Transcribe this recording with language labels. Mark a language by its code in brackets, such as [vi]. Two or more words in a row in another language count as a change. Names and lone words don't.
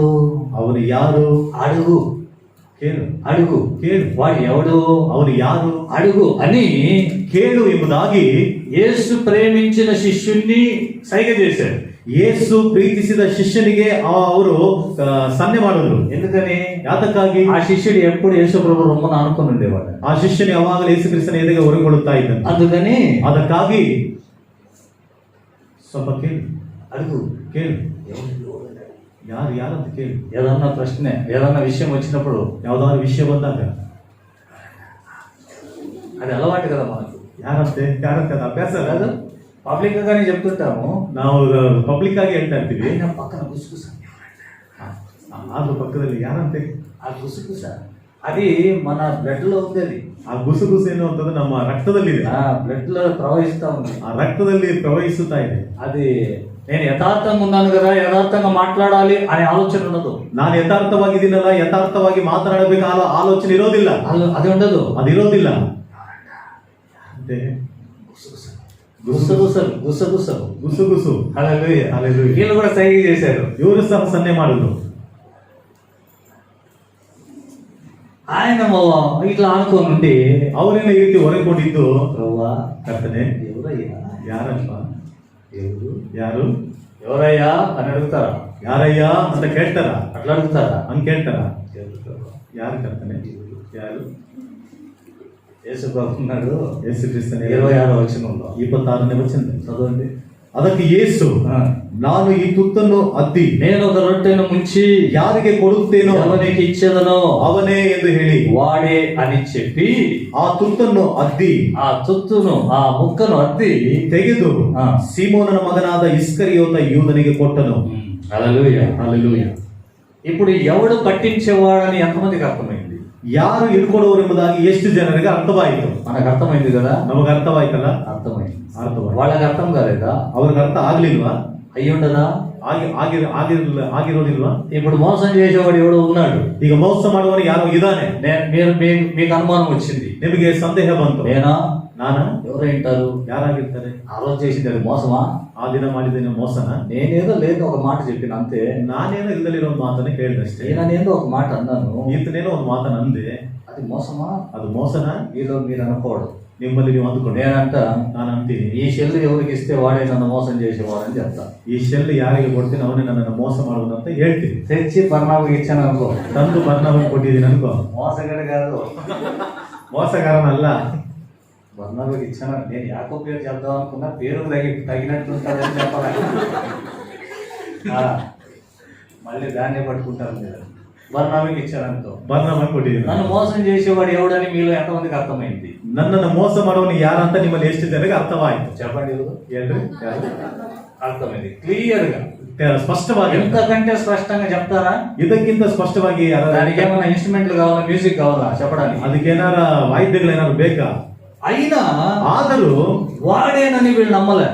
[kn] ಅವನು ಯಾರು [te] అడుగు, [kn] ಕೇಳು, [te] అడుగు, [kn] ಕೇಳು, [te] వాడు ఎవడు [kn] ಅವನು ಯಾರು [te] అడుగు అని [kn] ಕೇಳು ಎಂಬುದಾಗಿ [te] యేసు ప్రేమించిన శిష్యుణ్ణి సైగ చేశారు. [kn] ಯೇಸು ಪ್ರೀತಿಸಿದ ಶಿಷ್ಯನಿಗೆ ಅವರು ಸನ್ನೆ ಮಾಡಿದ್ರು. [te] ఎందుకని? [kn] ಯಾತಕ್ಕಾಗಿ? [te] ఆ శిష్యుడు ఎప్పుడు యేసు ప్రభు రొమ్మను ఆనుకొని ఉండేవాడు. [kn] ಆ ಶಿಷ್ಯನು ಯಾವಾಗಲೂ ಯೇಸು ಕ್ರಿಸ್ತನ ಎದೆಗೆ ಹೊರಗೊಳ್ಳುತ್ತಾ ಇದ್ದನು. [te] అందుకని [kn] ಅದಕ್ಕಾಗಿ ಸ್ವಲ್ಪ ಕೇಳು, [te] అడుగు, [kn] ಕೇಳು, ಯಾರು ಯಾರಂತ ಕೇಳು. [te] ఏదన్నా ప్రశ్న, ఏదన్నా విషయం వచ్చినప్పుడు, [kn] ಯಾವ್ದಾದ್ರು ವಿಷಯ ಬಂದಾಗ [te] అది అలవాటు కదా మనకు. [kn] ಯಾರಂತೆ ಅದು ಅಭ್ಯಾಸ ಅಲ್ಲ ಅದು. [te] పబ్లిక్ గానే చెప్తుంటాము, [kn] ನಾವು ಪಬ್ಲಿಕ್ ಆಗಿ ಹೇಳ್ತಾ ಇರ್ತೀವಿ. [te] ఆయన పక్కన గుసగుస, [kn] ಆದ್ರೂ ಪಕ್ಕದಲ್ಲಿ ಯಾರಂತೆ [te] ఆ గుసగుస అది మన బ్లడ్ లో ఉంది. అది [kn] ಆ ಗುಸುಗುಸು ಎನ್ನುವಂಥದ್ದು ನಮ್ಮ ರಕ್ತದಲ್ಲಿದೆ. [te] ఆ బ్లడ్ లో ప్రవహిస్తా ఉంది. [kn] ಆ ರಕ್ತದಲ್ಲಿ ಪ್ರವಹಿಸುತ್ತಾ ಇದೆ. [te] అది నేను యథార్థంగా ఉన్నాను కదా, యథార్థంగా మాట్లాడాలి అనే ఆలోచన ఉండదు. [kn] ನಾನು ಯಥಾರ್ಥವಾಗಿದ್ದೀನಲ್ಲ, ಯಥಾರ್ಥವಾಗಿ ಮಾತನಾಡಬೇಕು ಆಲೋಚನೆ ಇರೋದಿಲ್ಲ. [te] అది ఉండదు, [kn] ಅದಿರೋದಿಲ್ಲ. [te] గుసగుసలు, గుసగుసలు, [kn] ಗುಸುಗುಸು. [te] హల్లెలూయా, హల్లెలూయా. వీళ్ళు కూడా సైగ చేశారు. [kn] ಇವರು ಸಹ ಸನ್ನೆ ಮಾಡುದು. [te] ఆయన ఇట్లా ఆనుకొని ఉండి, [kn] ಅವರೆಲ್ಲ ಈ ರೀತಿ ಹೊರಕೊಂಡಿದ್ದು, [te] ప్రభువా [kn] ಕರ್ತನೆ [te] ఎవరయ్యా, [kn] ಯಾರಪ್ಪ, [te] ఎవరు, [kn] ಯಾರು, [te] ఎవరయ్యా అని అడుగుతారా? [kn] ಯಾರಯ್ಯ ಅಂತ ಕೇಳ್ತಾರ? [te] అట్లా అడుగుతారా? [kn] ಹಂಗ್ ಕೇಳ್ತಾರ? [te] ఎవరు ప్రభువా? [kn] ಯಾರು ಕರ್ತನೆ, ಯಾರು? [te] యేసు ప్రభు ఉన్నాడు. యేసుక్రీస్తు 26వ వచనంలో [kn] 26ನೇ ವಚನ [te] చదవండి. [kn] ಅದಕ್ಕೆ ಯೇಸು ನಾನು ಈ ತುತ್ತನ್ನು ಅದ್ದಿ [te] నేను ఒక రొట్టెను ముంచి [kn] ಯಾರಿಗೆ ಕೊಡುತ್ತೇನೋ [te] ఎవరికి ఇచ్చేదనో [kn] ಅವನೇ ಎಂದು ಹೇಳಿ [te] వాడే అని చెప్పి [kn] ಆ ತುತ್ತನ್ನು ಅದ್ದಿ [te] ఆ తుత్తును ఆ ముక్కను అద్ది [kn] ತೆಗೆದು ಸೀಮೋನನ ಮಗನಾದ ಇಸ್ಕರಿಯೋತ ಯೂದನಿಗೆ ಕೊಟ್ಟನು. [te] హల్లెలూయా. హల్లెలూయా. ఇప్పుడు ఎవడు పట్టించేవాడని ఎంతమందికి అర్థమైంది? [kn] ಯಾರು ಹಿಡ್ಕೊಡೋರು ಎಂಬುದಾಗಿ ಎಷ್ಟು ಜನರಿಗೆ ಅರ್ಥವಾಯಿತು? [te] మనకు అర్థమైంది కదా. [kn] ನಮಗೆ ಅರ್ಥವಾಯ್ತಲ್ಲ? [te] అర్థమైంది. [kn] ಅರ್ಥವಾಯ್ತು. [te] వాళ్ళకి అర్థం కాలేదా? [kn] ಅವ್ರಿಗೆ ಅರ್ಥ ಆಗ್ಲಿಲ್ವಾ? [te] అయ్యుండదా? [kn] ಆಗಿರೋದಿಲ್ವಾ? [te] ఇప్పుడు మోసం చేసేవాడు ఎవడో ఉన్నాడు. [kn] ಈಗ ಮೋಸ ಮಾಡುವವನು ಯಾರೋ ಇದ್ದಾನೆ. [te] మీకు అనుమానం వచ్చింది, [kn] ನಿಮಗೆ ಸಂದೇಹ ಬಂತು. [te] నేనా [kn] ನಾನಾ? [te] ఎవరైంటారు? [kn] ಯಾರಾಗಿರ್ತಾರೆ? [te] ఆ రోజు చేసింది అది మోసమా? [kn] ಆ ದಿನ ಮಾಡಿದ್ದೇನೆ ಮೋಸನ? [te] నేనేదో లేదు ఒక మాట చెప్పిన అంతే. [kn] ನಾನೇನೋ ಇಲ್ದಲಿರೋ ಒಂದು ಮಾತನ್ನ ಹೇಳಿದಷ್ಟೇ. [te] నేనేదో ఒక మాట అన్నాను, [kn] ಈತನೇನೋ ಒಂದು ಮಾತನ್ನ ಅಂದೆ. [te] అది మోసమా? [kn] ಅದು ಮೋಸನ? [te] మీలో మీరు అనుకోవడం. [kn] ನಿಮ್ಮಲ್ಲಿ ನೀವು ಅಂದುಕೊಂಡು [te] నేనంట [kn] ನಾನು ಅಂತೀನಿ, [te] ఈ షెల్ ఎవరికి ఇస్తే వాడే నన్ను మోసం చేసేవాడని చెప్తా. [kn] ಈ ಶೆಲ್ ಯಾರಿಗೆ ಕೊಡ್ತೀನಿ ಅವನೇ ನನ್ನನ್ನು ಮೋಸ ಮಾಡುವುದು ಅಂತ ಹೇಳ್ತೀನಿ. [te] తెచ్చి పర్ణాకు ఇచ్చాను అనుకో, [kn] ತಂದು ಬರ್ಣವನ್ನು ಕೊಟ್ಟಿದ್ದೀನಿ ಅನ್ಕೋ, [te] మోసగాడు కాదు, [kn] ಮೋಸಗಾರನಲ್ಲ. [te] బర్ణాకు ఇచ్చాను. నేను యాకో పేరు చెప్దాం అనుకున్నా, పేరు తగినట్టు ఉంటుందని చెప్పాలి. మళ్ళీ దాన్నే పట్టుకుంటారు మీరు. బర్ణాకు ఇచ్చాను అనుకో, [kn] ಬರ್ಣವನ್ನು ಕೊಟ್ಟಿದ್ದೀನಿ. [te] నన్ను మోసం చేసేవాడు ఎవడని మీలో ఎంతమందికి అర్థమైంది? [kn] ನನ್ನನ್ನು ಮೋಸ ಮಾಡುವನು ಯಾರಂತ ನಿಮ್ಮಲ್ಲಿ ಎಷ್ಟು ಜನರಿಗೆ ಅರ್ಥವಾಯಿತು? [te] చెప్పండి ఎవరు? [kn] ಹೇಳ್ರಿ. [te] అర్థమైంది క్లియర్ గా, [kn] ಸ್ಪಷ್ಟವಾಗಿ. [te] ఎంతకంటే స్పష్టంగా చెప్తారా? [kn] ಇದಕ್ಕಿಂತ ಸ್ಪಷ್ಟವಾಗಿ [te] దానికి ఏమైనా ఇన్స్ట్రుమెంట్లు కావాలా, మ్యూజిక్ కావాలా చెప్పడానికి? [kn] ಅದಕ್ಕೇನಾರ ವಾದ್ಯಗಳು ಏನಾದ್ರು ಬೇಕಾ? [te] అయినా [kn] ಆದರೂ [te] వాడేనని వీళ్ళు నమ్మలే.